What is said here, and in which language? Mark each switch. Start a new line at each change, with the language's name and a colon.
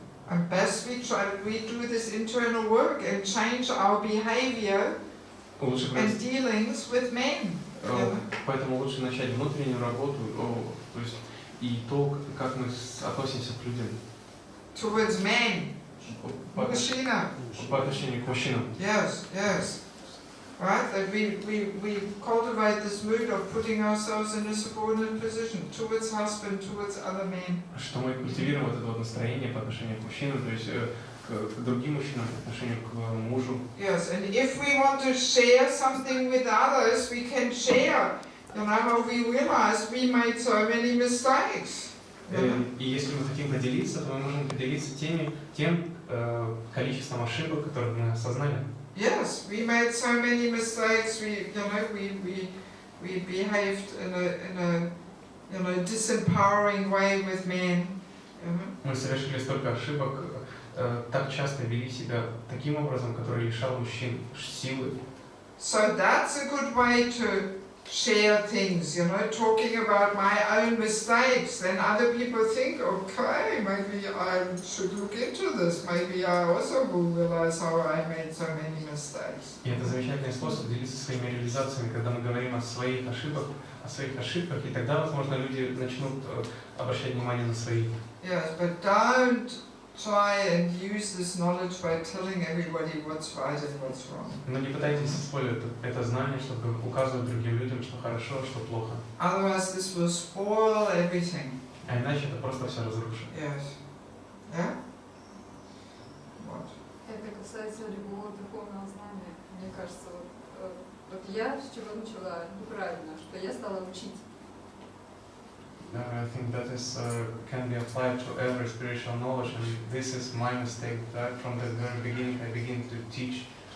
English: and best we do this internal work and change our behavior and dealings with men.
Russian: Поэтому лучше начать внутреннюю работу, то есть и то, как мы относимся к людям.
English: Towards men. Machina.
Russian: По отношению к мужчинам.
English: Yes, yes. Right? That we cultivate this mood of putting ourselves in a subordinate position towards husband, towards other men.
Russian: Что мы культивируем вот это вот настроение по отношению к мужчинам, то есть к другим мужчинам, по отношению к мужу.
English: Yes, and if we want to share something with others, we can share. You know how we realize we made so many mistakes.
Russian: И если мы хотим поделиться, то мы можем поделиться тем количеством ошибок, которые мы осознали.
English: Yes, we made so many mistakes. We behaved in a disempowering way with men.
Russian: Мы совершили столько ошибок, так часто вели себя таким образом, который лишал мужчин силы.
English: So that's a good way to share things, talking about my own mistakes. Then other people think, okay, maybe I should look into this. Maybe I also will realize how I made so many mistakes.
Russian: И это замечательный способ делиться своими реализациями, когда мы говорим о своих ошибках, и тогда, возможно, люди начнут обращать внимание на свои.
English: Yes, but don't try and use this knowledge by telling everybody what's right and what's wrong.
Russian: Но не пытайтесь использовать это знание, чтобы указывать другим людям, что хорошо, что плохо.
English: Otherwise this will spoil everything.
Russian: А иначе это просто все разрушит.
English: Yes. Yeah? What?
Russian: Это касается любого духовного знания. Мне кажется, вот я с чего начала неправильно, что я стала учить.
English: I think that is can be applied to every spiritual knowledge, and this is my mistake. That from the very beginning I begin to teach.